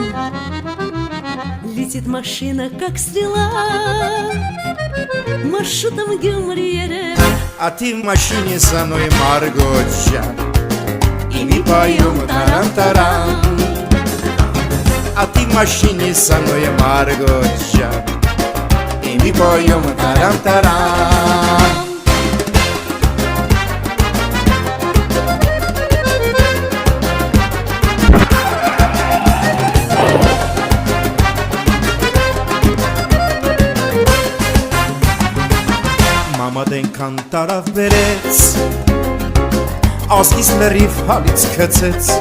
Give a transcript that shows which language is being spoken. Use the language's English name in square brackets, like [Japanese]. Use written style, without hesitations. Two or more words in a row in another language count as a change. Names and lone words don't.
[Russian] Летит машина, как стрела, маршрутом Гюмри-Ереван. А ты в машине со мной, Маргоша, и мы поем таран-таран. А ты в машине со мной, Маргоша, и мы поем таран-таран. [Armenian] Մամադ ենքան տարավ բերեց, ազգիս լրիվ հալից կծեց.